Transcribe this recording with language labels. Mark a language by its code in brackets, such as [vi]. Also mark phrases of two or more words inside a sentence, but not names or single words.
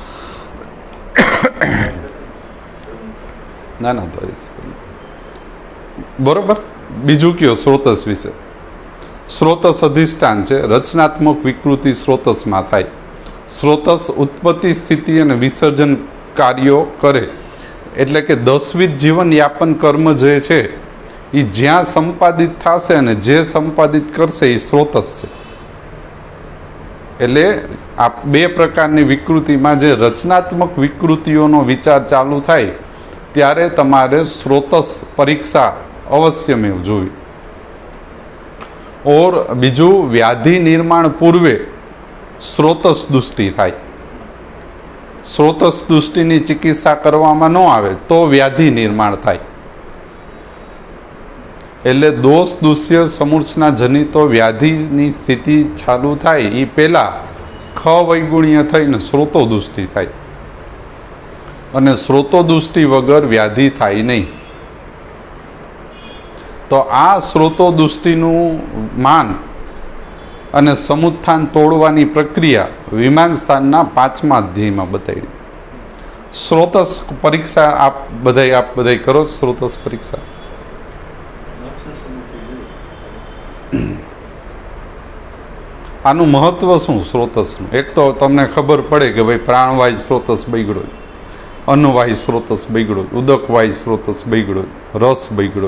[gu] ના ના તો બરોબર। બીજું કયું સ્રોતસ વિષે? સ્રોતસ અધિષ્ઠાન છે, રચનાત્મક વિકૃતિ સ્રોતસમાં થાય। સ્રોતસ ઉત્પત્તિ, સ્થિતિ અને વિસર્જન કાર્યો કરે, એટલે કે 10વિધ જીવન યાપન કર્મ જે છે ઈ જ્યાં સંપાદિત થશે અને જે સંપાદિત કરશે ઈ સ્રોતસ છે। એટલે આ બે પ્રકારની વિકૃતિમાં જે રચનાત્મક વિકૃતિઓનો વિચાર ચાલુ થાય ત્યારે તમારે સ્રોતસ પરીક્ષા અવશ્યમેવ જોવી। અને બીજું, વ્યાધિ નિર્માણ પૂર્વે સ્રોતસ દુષ્ટિ થાય। સ્રોતસ દુષ્ટિની ચિકિત્સા કરવામાં ન આવે તો વ્યાધિ નિર્માણ થાય। એટલે દોષ દૂષ્ય સમૂર્છના જનિતો વ્યાધિની સ્થિતિ ચાલુ થાય ઈ પહેલા ખ વૈગુણ્ય થઈને સ્રોતો દુષ્ટિ થાય, અને સ્રોતો દુષ્ટિ વગર વ્યાધિ થાય નહીં। તો આ સ્રોતો દુષ્ટિનું માન અને સમુત્થાન તોડવાની પ્રક્રિયા વિમાન સ્થાનના 5મા અધ્યાયમાં બતાવી। સ્રોતસ પરીક્ષા આપ બધાય કરો। સ્રોતસ પરીક્ષા આનું મહત્વ શું સ્રોતસનું? એક તો તમને ખબર પડે કે ભાઈ પ્રાણવાયુ સ્રોતસ બગડ્યો, અન્નવાયુ સ્રોતસ બગડ્યો, ઉદકવાયુ સ્રોતસ બગડ્યો, રસ બગડ્યો।